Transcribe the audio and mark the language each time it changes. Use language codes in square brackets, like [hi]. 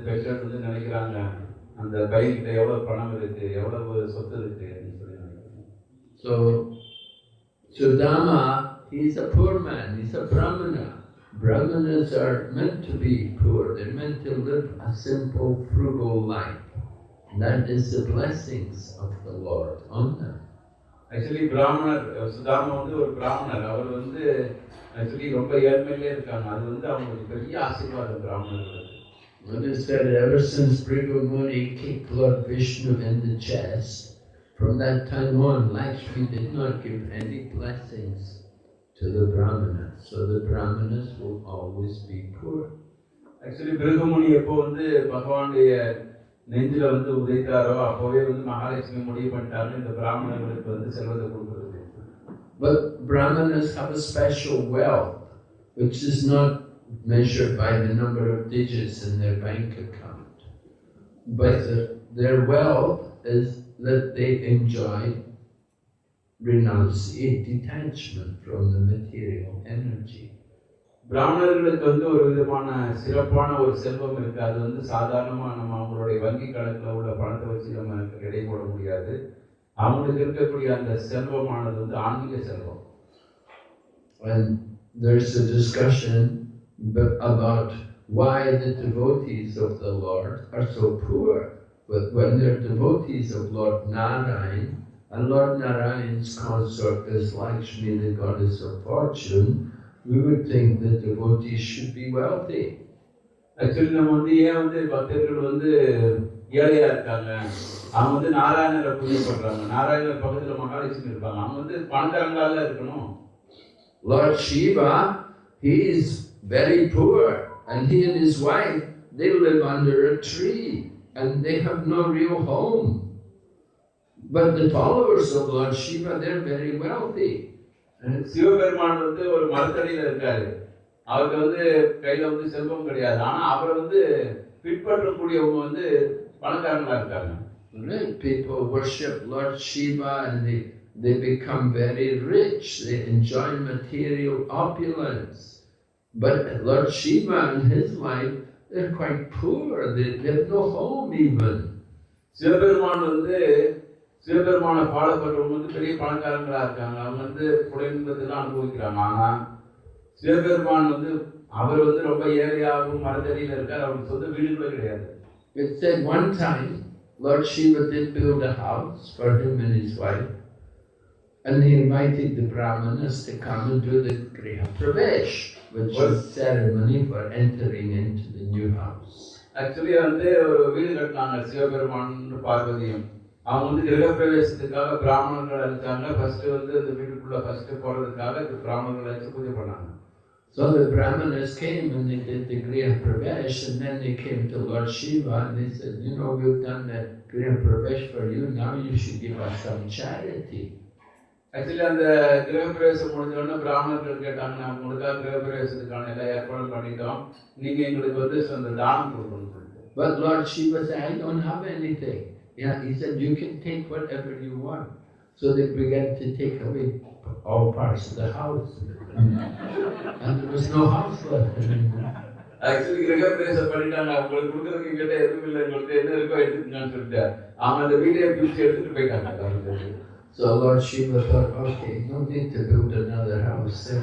[ta] பெற்றோர் வந்து நினைக்கிறாங்க அந்த பையன்கிட்ட எவ்வளவு பணம் இருக்கு, எவ்வளவு சொத்து இருக்கு அப்படின்னு சொல்லி நினைக்கிறாங்க. [en] So Sudama, he's a poor man, he's a Brahmana. Brahmanas are meant to be poor, they're meant to live a simple, frugal life. That is the blessings of the Lord on them. [ta] Actually பிராமணர், சுதாமா வந்து ஒரு பிராமணர், அவர் வந்து actually ரொம்ப ஏழ்மையிலே இருக்காங்க. அது வந்து அவங்களுக்கு பெரிய ஆசீர்வாதம் பிராமணர்களுக்கு. [en] And it said ever since Bhrigu Muni kicked Lord Vishnu in the chest, from that time on Lakshmi did not give any blessings to the Brahmanas. So the Brahmanas will always be poor. [ta] Actually Bhrigu முனி எப்போ வந்து பகவானுடைய நெஞ்சில வந்து உதைத்தாரோ அப்போவே வந்து மகாலட்சுமி முடிவு பண்ணிட்டாங்க இந்த பிராமணர்களுக்கு வந்து செல்வத்தை கொடுக்குறது. [en] But Brahmanas have a special wealth, which is not measured by the number of digits in their bank account. But their wealth is that they enjoy renunciation, detachment from the material energy. [ta] பிராமணர்களுக்கு வந்து ஒரு விதமான சிறப்பான ஒரு செல்வம் இருக்கு. அது வந்து சாதாரணமா நம்ம அவங்களுடைய வங்கி கணக்குல உள்ள பணத்தை வச்சு நம்ம எடை போட முடியாது. அவங்களுக்கு இருக்கக்கூடிய அந்த செல்வமானது வந்து ஆன்மீக செல்வம். [en] And there's a discussion but about why the devotees of the Lord are so poor. But when they're devotees of Lord Narayan, and Lord Narayan's consort is Lakshmi, the goddess of fortune, we would think the devotees should be wealthy. [ta] Actually நம்ம வந்து ஏன் வந்து பக்தர்கள் வந்து ஏழையா இருக்காங்க, அவங்க வந்து நாராயணரை பூஜை பண்றாங்க, நாராயணர் பக்கத்துல மகாலட்சுமி இருப்பாங்க, அவங்க வந்து பணக்காரங்களால இருக்கணும். [en] Lord Shiva, he is very poor, and he and his wife, they live under a tree and they have no real home. But the followers of Lord Shiva, they're very wealthy. [ta] Sivaperuman வந்து ஒரு மரத்தடியில இருக்காரு, அவருக்கு வந்து கையில வந்து செல்வம் கிடையாது, ஆனா அவரை வந்து பின்பற்றக்கூடியவங்க வந்து பணக்காரங்களா இருக்காங்க. [en] People worship Lord Shiva and they become very rich, they enjoy material opulence. But Lord Shiva and his wife, they're quite poor, they have no home even. [ta] Sivaperuman வந்து சிவபெருமான ஃபாலோ பண்றவங்க வந்து பெரிய பணக்காரங்களா இருக்காங்க, அவங்க வந்து குறைந்ததெல்லாம் அனுபவிக்கிறாங்க. ஆனா சிவபெருமான் வந்து அவர் வந்து ரொம்ப ஏழையாகவும் மரத்தடியில இருக்கார், அவருக்கு சொந்த வீடு கூட கிடையாது. [en] It said one time Lord Shiva did build a house for him and his wife, and he invited the Brahmanas to come and do the Griha Pravesh, which is ceremony for entering into the new house. [ta] Actually வந்து ஒரு வீடு கட்டினாங்க சிவபெருமான் பார்வதியும், அவங்க வந்து கிரக பிரவேசத்துக்காக பிராமணர்கள் அழைச்சாங்க. First வந்து இந்த வீட்டுக்குள்ள ஃபர்ஸ்ட் போறதுக்காக பிராமணர்கள் அழைச்சு பூஜை பண்ணாங்க. [en] So the Brahmanas came and they did the Griha Pravesh, and then they came to Lord Shiva and they said, you know, we've done the Griha Pravesh for you, now you should give us some charity. [ta] Actually அந்த கிரக பிரவேசம் முடிஞ்ச உடனே பிராமணர்கள் கேட்டாங்க, நாங்கள் உங்களுக்காக கிரக பிரவேசத்துக்கான எல்லா ஏற்பாடும் பண்ணிட்டோம், நீங்க எங்களுக்கு வந்து அந்த தானம் கொடுக்கணும்னு சொல்லிட்டு. [en] But Lord Shiva said, I don't have anything. Yeah, he said, you can take whatever you want. So they began to take away all parts of the house. And there was no house left anymore. [ta] Actually கிரக பிரவேசம் பண்ணிட்டாங்க, உங்களுக்கு கொடுக்கறதுக்கு எங்கிட்ட எதுவும் இல்லை, உங்களுக்கு என்ன இருக்கோ எடுத்துக்கலாம்னு சொல்லிட்டு அவங்க அந்த வீடியோ பிடிச்சி எடுத்துட்டு போயிட்டாங்க. [en] So Lord Shiva thought, okay, no need to build another house.